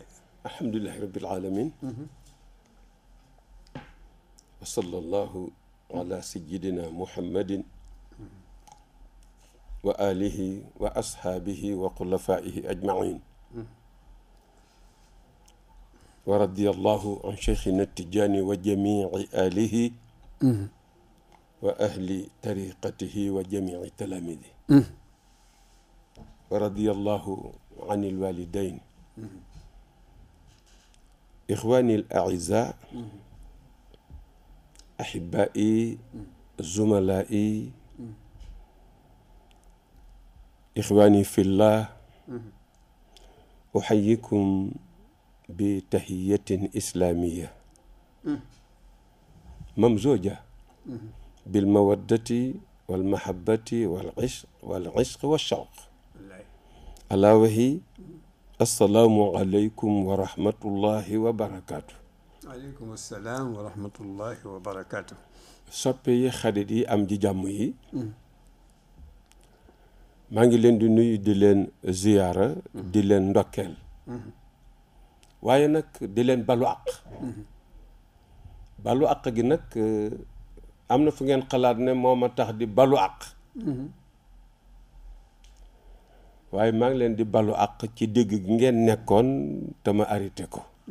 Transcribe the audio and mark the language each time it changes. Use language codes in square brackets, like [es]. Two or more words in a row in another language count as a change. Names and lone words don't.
[ar] الحمد لله رب العالمين وصلى الله على سيدنا محمد وآله وأصحابه وخلفائه أجمعين ورضي الله عن شيخنا التجاني وجميع آله وأهل طريقته وجميع تلاميذ ورضي الله عن الوالدين إخواني الأعزاء أحبائي زملائي إخواني في الله أحييكم بتحية إسلامية ممزوجة بالمودة والمحبة والعشق والشوق ألا وهي السلام عليكم ورحمة الله وبركاته عليكم السلام ورحمة الله وبركاته. [wo] soppe yi xarit yi am ji jàmm yi maa ngi leen di nuyu di leen ziyaara di leen ndokkeel waaye nag di leen balu àq balu àq gi nag am na fu ngeen xalaat ne moo ma tax di balu àq waaye maa ngi leen di balu àq ci dégg gi ngeen nekkoon te ma arrêté ko